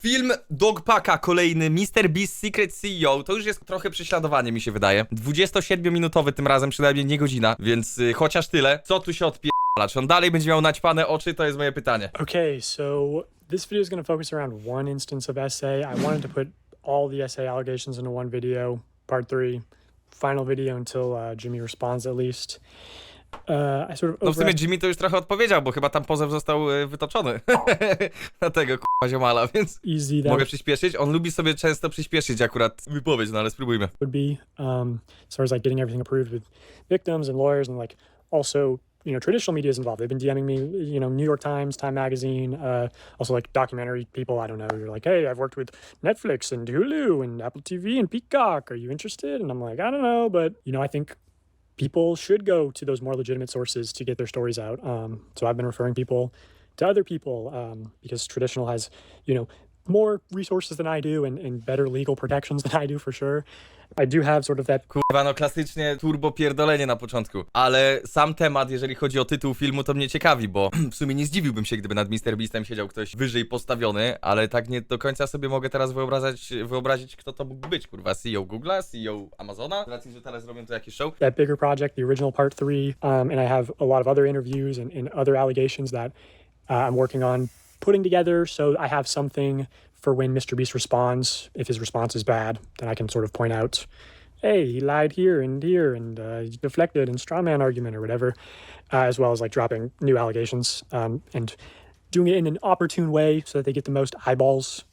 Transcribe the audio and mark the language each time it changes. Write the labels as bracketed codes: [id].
[pl] Film Dogpacka kolejny, MrBeast Secret CEO, to już jest trochę prześladowanie mi się wydaje. 27-minutowy tym razem, przynajmniej nie godzina, więc chociaż tyle. Co tu się odpierdala? Czy on dalej będzie miał naćpane oczy? To jest moje pytanie. [en] Okay, so this video is going to focus around one instance of essay. I wanted to put all the essay allegations into one video, part 3, final video until Jimmy responds at least. I sort of [pl] No w sumie Jimmy to już trochę odpowiedział, bo chyba tam pozew został wytoczony na tego k***a ziomala, więc mogę przyspieszyć. On lubi sobie często przyspieszyć akurat wypowiedź, no ale spróbujmy. [en] Would be as far as like getting everything approved with victims and lawyers and like also, you know, traditional media is involved. They've been DMing me, you know, New York Times, Time Magazine, also like documentary people. I don't know. You're like, hey, I've worked with Netflix and Hulu and Apple TV and Peacock. Are you interested? And I'm like, I don't know, but you know, I think people should go to those more legitimate sources to get their stories out. So I've been referring people to other people because traditional has, you know, more resources than I do and better legal protections than I do for sure. I do have sort of that... [pl] Kurwa, no klasycznie turbo pierdolenie na początku. Ale sam temat, jeżeli chodzi o tytuł filmu, to mnie ciekawi, bo w sumie nie zdziwiłbym się, gdyby nad MrBeastem siedział ktoś wyżej postawiony, ale tak nie do końca sobie mogę teraz wyobrazić, kto to mógł być, kurwa. CEO Google'a, CEO Amazona, z racji, że teraz robią to jakiś show. [en] That bigger project, the original part 3, and I have a lot of other interviews and other allegations that I'm working on putting together, so I have something for when MrBeast responds. If his response is bad, then I can sort of point out, hey, he lied here and he deflected and straw man argument or whatever, as well as like dropping new allegations and doing it in an opportune way so that they get the most eyeballs.